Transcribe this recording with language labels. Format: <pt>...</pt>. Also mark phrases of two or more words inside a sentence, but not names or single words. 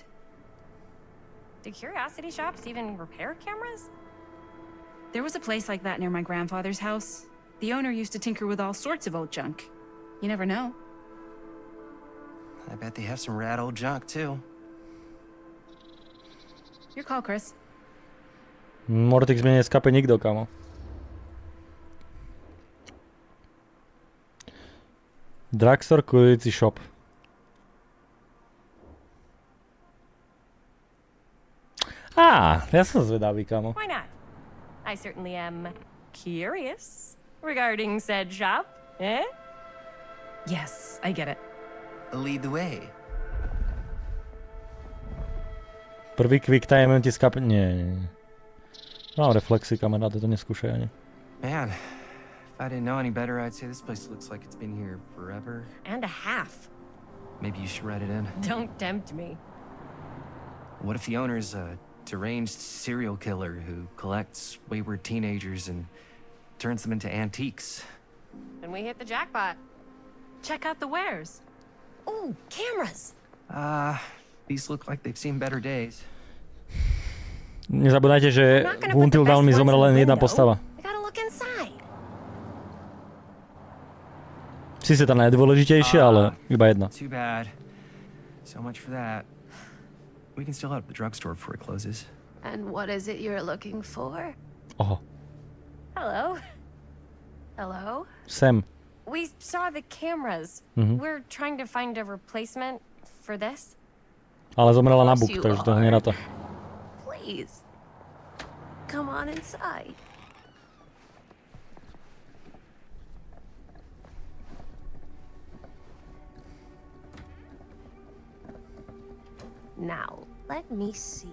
<en>Do curiosity shops even repair cameras? There was a place like that near my grandfather's house. The owner used to tinker with all sorts of old junk. You never know. I bet they have some rad old junk, too. Your call, Chris.</en> <sk>Mortix mi neskape nikto, kamo.</sk> <en>Drugstore, Quality Shop.</en> <sk>Ja som zvedavý, kamo.</sk> <en>Why not? I certainly am curious regarding said shop, eh? Yes, I get it. Lead the way.</en> <sk>Prvý</sk> <en>quick time</en> <sk>ti skape... Nie. Mám reflexy, kamaráde, to neskúšaj ani.</sk> <en>Man, if I didn't know any better, I'd say this place looks like it's been here forever. And a half. Maybe you should write it in. Don't tempt me. What if the owner's a deranged serial killer who collects wayward teenagers and turns them into antiques? Then we hit the jackpot. Check out the wares. Ooh, cameras! These look like they've seen better days.</en> <sk>Nezabudajte, že</sk> <en>I'm not gonna</en> <sk>v</sk> <en>put the</en> <sk>Until</sk> <en>best</en> <sk>Dawn mi</sk> <en>ones in</en> <sk>zomrela</sk> <en>the</en> <sk>len jedna</sk> <en>window.</en> <sk>postava.</sk> <en>I gotta look inside.</en> <sk>Sice tá najdôležitejšia, ale iba jedna.</sk> <en>Too bad. So much for that. We can still head up the drugstore before it closes. And what is it you're looking for?</en> <sk>Oho,</sk> <en>Hello? Hello?</en> <sk>sem.</sk> <en>We saw the cameras. Mhm. We're trying to find a replacement for this.</en> <sk>Ale zomrela na buk,</sk> <en>You</en> <sk>takže to</sk> <en>are.</en> <sk>neráta.</sk> <en>Please. Come on inside. Now, let me see.</en>